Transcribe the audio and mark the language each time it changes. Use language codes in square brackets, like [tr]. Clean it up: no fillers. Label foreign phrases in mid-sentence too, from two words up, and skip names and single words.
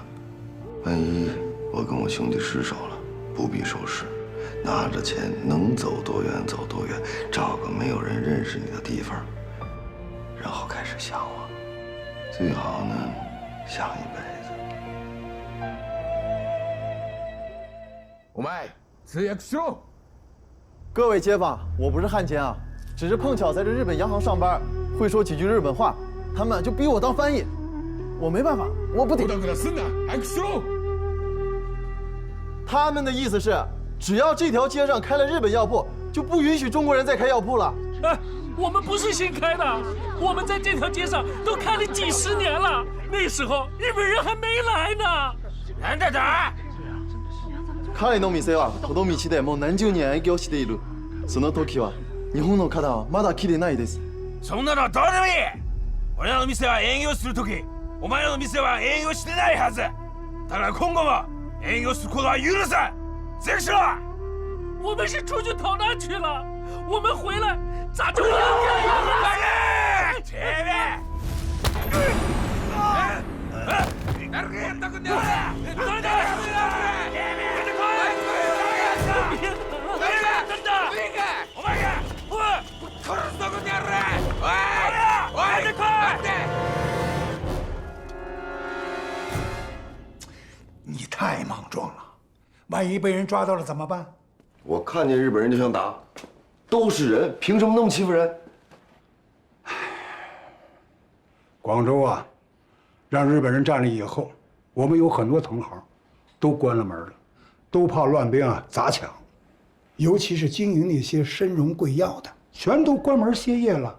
[zh] 万一我跟我兄弟失手了，不必收拾，拿着钱能走多远走多远，找个没有人认识你的地方，然后开始想我，最好呢想一辈子。 [ja] お前通訳しろ。 [zh] 各位街坊，我不是汉奸啊，只是碰巧在这日本央行上班，会说几句日本话，他们就逼我当翻译，我没办法，我不得。他们的意思是，只要这条街上开了日本药铺，就不允许中国人再开药铺了。哎，我们不是新开的，我们在这条街上都开了几十年了，那时候日本人还没来呢。人在哪儿？ [ja] 彼の店はこの道でもう何十年営業している。その時は日本の方はまだ来てないです。そんなのはどうでもいい。俺らの店は営業する時、お前らの店は営業してないはず。だから今後も営業することは許さん。 [zh] 这个是吧？我们是出去逃难去了，我们回来咋就应该呀？前面。 [ja] 誰がやったくんだよ！誰だ！お前が！おい！殺すぞこの野郎！おい！おい！待って！ [zh] 你太莽撞了，万一被人抓到了怎么办？我看见日本人就想打，都是人，凭什么那么欺负人？广州啊，让日本人占了以后，我们有很多同行都关了门了，都怕乱兵啊砸抢，尤其是经营那些参荣贵药的，全都关门歇业了。